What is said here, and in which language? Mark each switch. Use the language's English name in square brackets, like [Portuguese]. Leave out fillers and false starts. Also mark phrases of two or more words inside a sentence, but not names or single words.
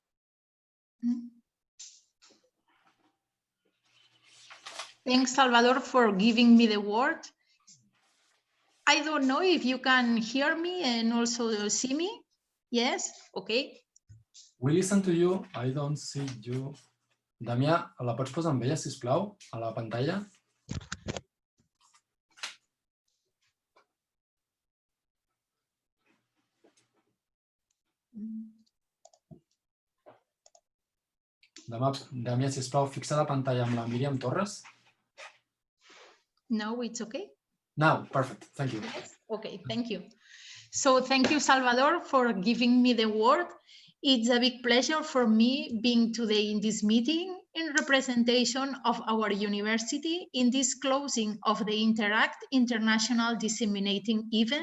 [English] Thanks, Salvador, for giving me the word. I don't know if you can hear me and also see me. Yes, okay. We listen to you, I don't see you. [Catalan] Damià, la pots posar amb ella, sisplau, a la pantalla? Damià, sisplau, fixa la pantalla amb la Miriam Torres. [English] No, it's okay. Now, perfect, thank you. Yes, okay, thank you. So thank you, Salvador, for giving me the word. It's a big pleasure for me being today in this meeting in representation of our university in this closing of the Interact International Disseminating event.